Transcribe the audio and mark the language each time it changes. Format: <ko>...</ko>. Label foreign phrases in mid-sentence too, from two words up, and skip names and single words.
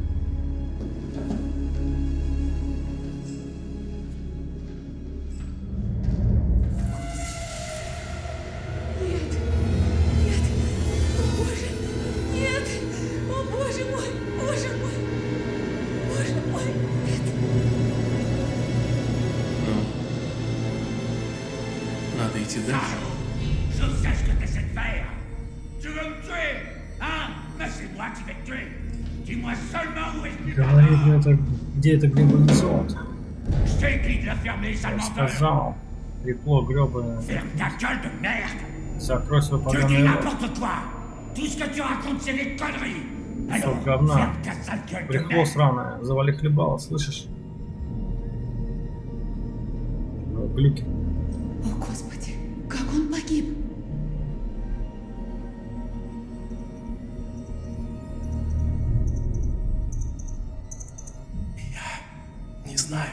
<ru>Нет! О, боже мой! Боже мой! Боже мой! Ну, надо идти дальше.</ru> <fr>Je sais ce que tu essaies de faire. Tu veux me tuer, hein? Mais c'est moi qui vais te tuer. Dis-moi seulement où est-ce que</fr> <ru>Говорит, ну это где это гребаный золото?</ru> <fr>Je t'ai dit de la fermer, sale</fr> <ru>Я</ru> <fr>menteur.</fr> <ru>сказал, трепло гребаное.</ru> <fr>Ferme ta gueule de merde.</fr> <ru>Закрой свой</ru> <fr>Je dis</fr> <ru>поганый рот.</ru> <fr>n'importe quoi. Tout ce que tu racontes, c'est des conneries. Alors,</fr> <ru>Кусок говна.</ru> <fr>ferme ta sale gueule de</fr> <ru>Брехло</ru> <fr>merde.</fr> <ru>сраное. Завали хлебало, слышишь? Глюки. О, Господи, как он погиб? Не знаю.</ru>